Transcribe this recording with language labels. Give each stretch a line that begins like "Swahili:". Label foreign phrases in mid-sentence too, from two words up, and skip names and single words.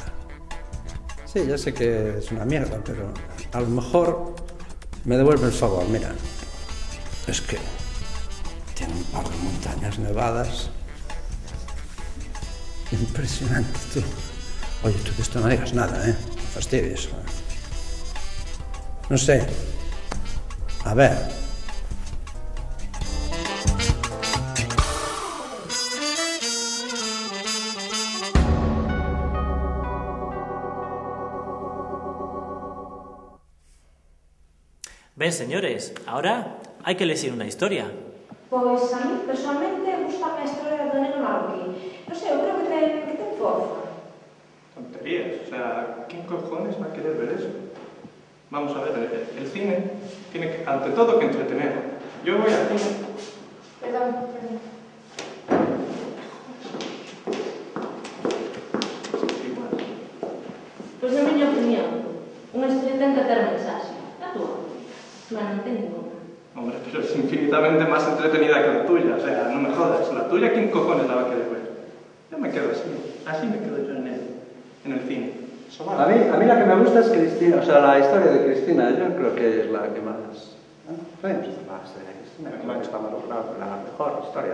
Spanish: Sí, ya sé que es una mierda, pero a lo mejor me devuelve el favor. Mira, es que tiene un par de montañas nevadas. Impresionante, tú. Oye, tú de esto no digas nada, ¿eh? No fastidies. No sé. A ver.
Galician: Ven, señores, ahora hai que elegir unha historia. Pois a mí, personalmente, gusta a historia do neno marroquí. Non sei, eu creo que ten forza.
Spanish: Tonterías, o sea, ¿quién cojones va a querer ver eso? Vamos a ver, el cine tiene que, ante todo, que entretener. Yo voy al cine. Perdón.
Galician: Pois na miña opinión, unha historia ten que ter mensaxe. A túa? Non ten ninguna.
Spanish: Hombre, pero es infinitamente más entretenida que la tuya, o sea, no me jodas. La tuya, ¿quién cojones la va a querer ver? Yo me quedo así me quedo yo en el cine. A mí la que me gusta es Cristina, o sea, la historia de Cristina, yo creo que es la que más... Podemos hacer más de Cristina, creo que está más lograda, la mejor historia.